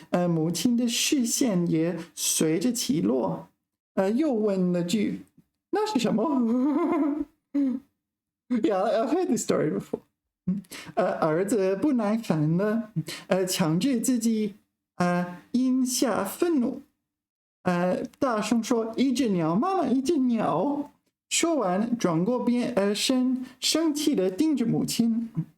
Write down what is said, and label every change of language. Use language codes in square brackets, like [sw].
[zh] 母亲的视线也随着起落，又问了句：“那是什么？” [en] Yeah, I've heard this story before. [zh] 儿子不耐烦了，强制自己咽下愤怒，大声说：“一只鸟，妈妈，一只鸟！” 说完，转过身，生气地盯着母亲。